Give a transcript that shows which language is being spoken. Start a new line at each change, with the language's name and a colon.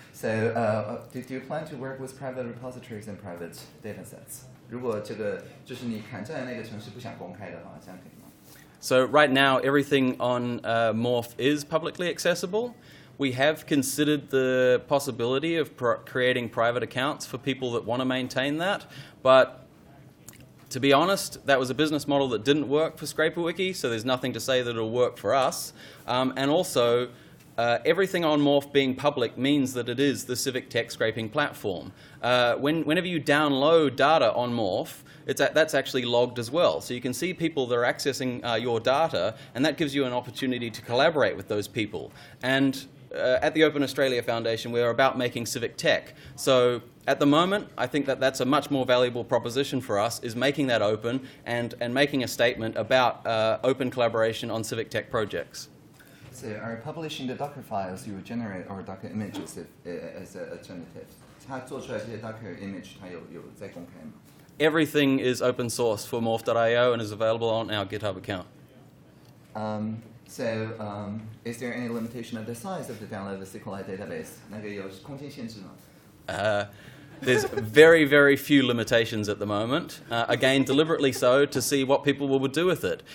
English: So do you plan to work with private repositories and private datasets?
Chinese: 如果这个就是你砍在那个城市不想公开的话，这样可以吗？
English: So right now, everything on Morph is publicly accessible. We have considered the possibility of creating private accounts for people that want to maintain that, but to be honest, that was a business model that didn't work for ScraperWiki, so there's nothing to say that it'll work for us. And also, everything on Morph being public means that it is the civic tech scraping platform. Whenever you download data on Morph, that's actually logged as well. So you can see people that are accessing your data, and that gives you an opportunity to collaborate with those people. And at the Open Australia Foundation, we're about making civic tech. So at the moment, I think that that's a much more valuable proposition for us, is making that open and making a statement about open collaboration on civic tech projects. So are you publishing the Docker files you generate or Docker images as an alternative?
Chinese: 它做出来这些 Docker image 它有在公开吗？
English: Everything is open source for morph.io and is available on our GitHub account. So is there any limitation of the size of the downloaded SQLite database?
Chinese: 那个有空间限制吗？
English: There's very, very few limitations at the moment. Again, deliberately so, to see what people will do with it.